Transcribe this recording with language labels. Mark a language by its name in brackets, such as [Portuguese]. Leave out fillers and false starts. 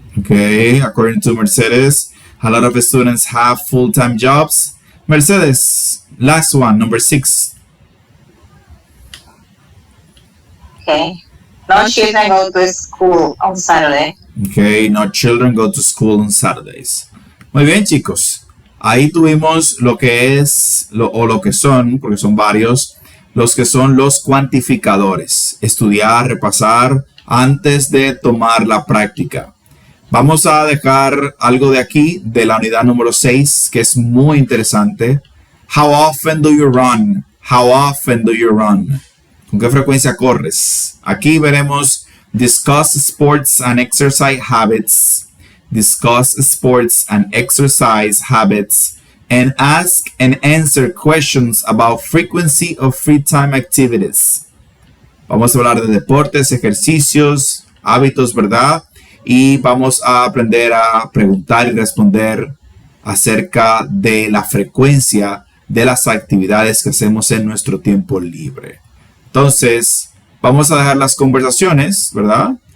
[English] Okay, according to Mercedes, a lot of students have full-time jobs. Mercedes, last one, number 6. Okay. No children go to school on Saturday. Okay, no children go to school on Saturdays. [Spanish] Muy bien, chicos. Ahí tuvimos lo que es, lo que son, porque son varios, los que son los cuantificadores. Estudiar, repasar antes de tomar la práctica. Vamos a dejar algo de aquí, de la unidad número 6, que es muy interesante. [English] How often do you run? How often do you run? [Spanish] ¿Con qué frecuencia corres? Aquí veremos [English] discuss sports and exercise habits, discuss sports and exercise habits, and ask and answer questions about frequency of free time activities. [Spanish] Vamos a hablar de deportes, ejercicios, hábitos, ¿verdad? Y vamos a aprender a preguntar y responder acerca de la frecuencia de las actividades que hacemos en nuestro tiempo libre. Entonces, vamos a dejar las conversaciones, ¿verdad?